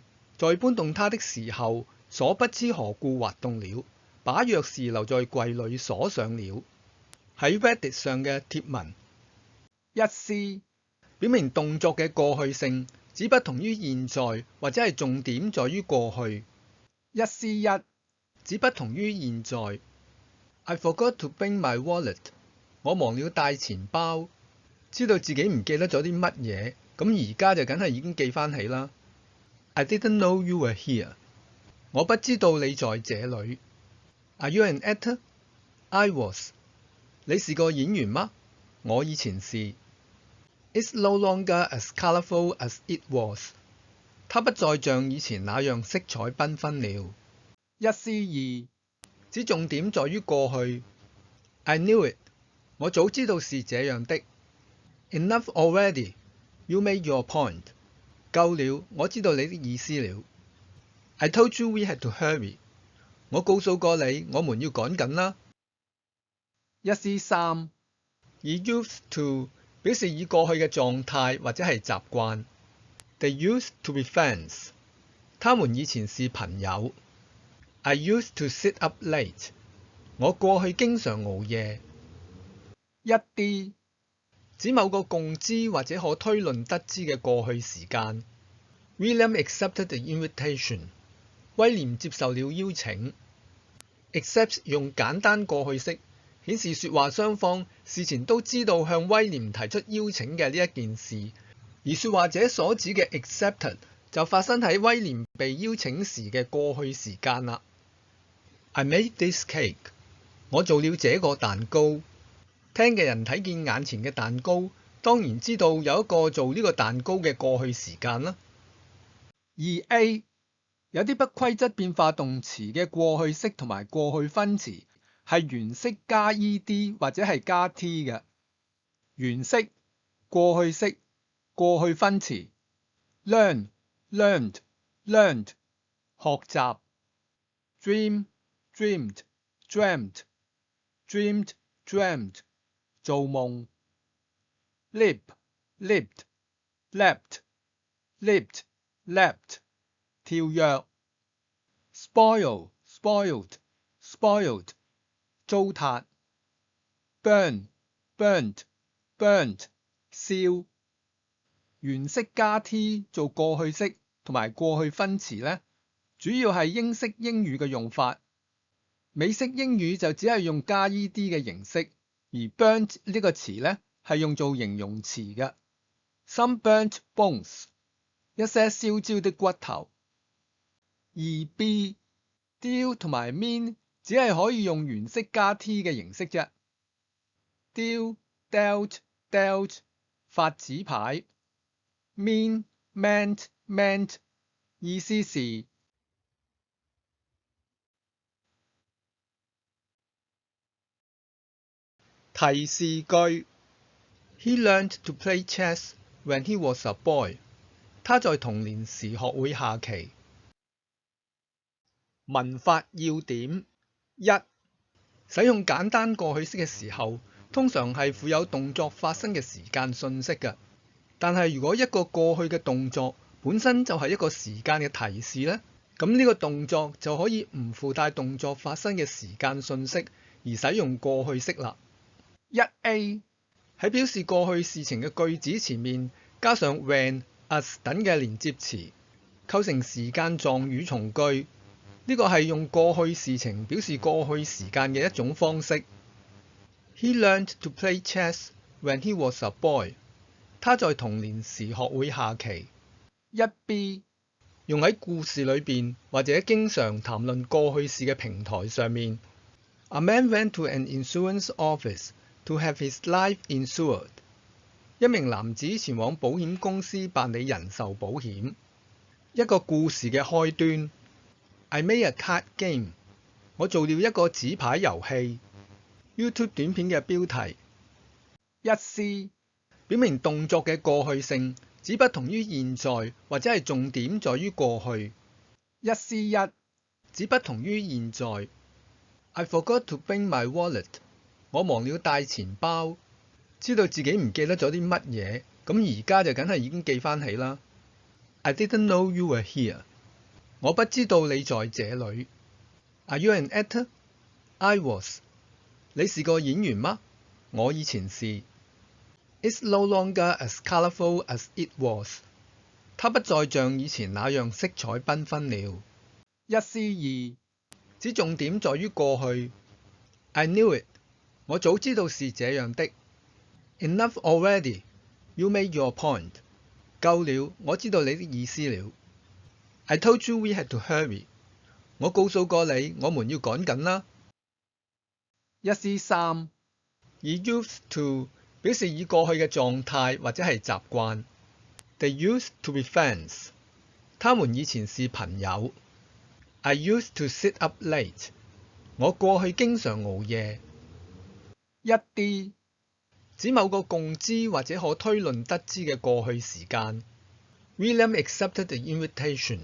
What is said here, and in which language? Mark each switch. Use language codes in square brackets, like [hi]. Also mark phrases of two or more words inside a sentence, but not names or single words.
[yue] 在搬動它的時候，鎖不知何故滑動了，把鑰匙留在櫃裏鎖上了。喺 Reddit 上嘅貼文。1C 表明動作嘅過去性，只不同於現在或者係重點在於過去。1C1 只不同於現在。 [en] I forgot to bring my wallet. [yue] 我忘了帶錢包。知道自己唔記得咗啲乜嘢，咁而家就梗係已經記翻起啦。 [en] I didn't know you were here. [yue] 我不知道你在這裏。 [en] Are you an actor? I was. [yue] 你是個演員嗎？我以前是。 [en] It's no longer as colourful as it was. [yue] 它不再像以前那樣色彩繽紛了。1C2 只重點在於過去。 [en] I knew it. [yue] 我早知道是這樣的。 [en] Enough already. You made your point. [yue] 夠了，我知道你的意思了。 [en] I told you we had to hurry. [yue] 我告訴過你，我們要趕緊啦。1C3 以 [en] used to [yue] 表示以過去嘅狀態或者係習慣。 [en] They used to be friends. [yue] 他們以前是朋友。 [en] I used to sit up late. [yue] 我過去經常熬夜。1D指某個共知或者可推論得知嘅過去時間。 [en] William accepted the invitation. [yue] 威廉接受了邀請。Accept 用簡單過去式，顯示說話雙方事前都知道向威廉提出邀請嘅呢一件事，而說話者所指嘅 accepted 就發生喺威廉被邀請時嘅過去時間啦。 [en] I made this cake. [yue] 我做了這個蛋糕。聽嘅人睇見眼前嘅蛋糕，當然知道有一個做呢個蛋糕嘅過去時間啦。2A 有啲不規則變化動詞嘅過去式同埋過去分詞係原式加 ed 或者係加 t 嘅。原式、過去式、過去分 [en] 詞。Learn, learned, learned 學習。Dream, dreamed, dreamt, dreamed, dreamt，做夢。leap, leaped, leapt, leaped, leapt，跳躍。spoil, spoiled, spoiled，糟蹋。burn, burnt, burnt， [yue] 燒。原式加 t 做過去式同埋過去分詞呢，主要係英式英語嘅用法。美式英語就只係用加 ed 嘅形式，而 burnt 呢個詞呢係用做形容詞嘅。 [en] Some burnt bones， [yue] 一些燒焦的骨頭。2b， deal 同埋 mean 只係可以用原式加 t 嘅形式啫。 [en] deal, dealt, dealt，發紙牌。mean, meant, meant， [yue] 意思是。 [en] 提示句 He learned to play chess when he was a boy。 [yue] 他在童年時學會下棋。文法要點： 1. 使用簡單過去式嘅時候，通常係附有動作發生嘅時間訊息嘅。但係如果一個過去嘅動作本身就係一個時間嘅提示呢，咁呢個動作就可以唔附帶動作發生嘅時間訊息，而使用過去式啦。1a 喺表示過去事情嘅句子前面加上 when、as 等嘅連接詞，構成時間狀語從句。呢個係用過去事情表示過去時間嘅一種方式。 [en] He learned to play chess when he was a boy。 [yue] 他在童年時學會下棋。1b 用喺故事裏邊或者經常談論過去事嘅平台上面。 [en] A man went to an insurance office to have his life insured。 [yue] 一名男子前往保險公司辦理人壽保險。一個故事嘅開端。 [en] I made a card game。 [yue] 我做了一個紙牌遊戲。YouTube 短片嘅標題。1c 表明動作嘅過去性，只不同於現在或者係重點在於過去。1c1 只不同於現在。 [en] I forgot to bring my wallet。 [yue] 我忘了帶錢包。知道自己唔記得咗啲乜嘢，咁而家就梗係已經記翻起啦。 [en] I didn't know you were here。 [yue] 我不知道你在這裏。 [en] Are you an actor？ I was。 [yue] 你是個演員嗎？我以前是。 [en] It's no longer as colourful as it was。 [yue] 它不再像以前那樣色彩繽紛了。1c2 只重點在於過去。 [en] I knew it。 [yue] 我早知道是這樣的。 [en] Enough already。 You made your point。 [yue] 夠了，我知道你的意思了。 [en] I told you we had to hurry。 [yue] 我告訴過你，我們要趕緊啦。1c3 以 [en] used to [yue] 表示以過去嘅狀態或者係習慣。 [en] They used to be friends。 [yue] 他們以前是朋友。 [en] I used to sit up late。 [yue] 我過去經常熬夜。1d 指某個共知或者可推論得知嘅過去時間。 [en] William accepted the invitation。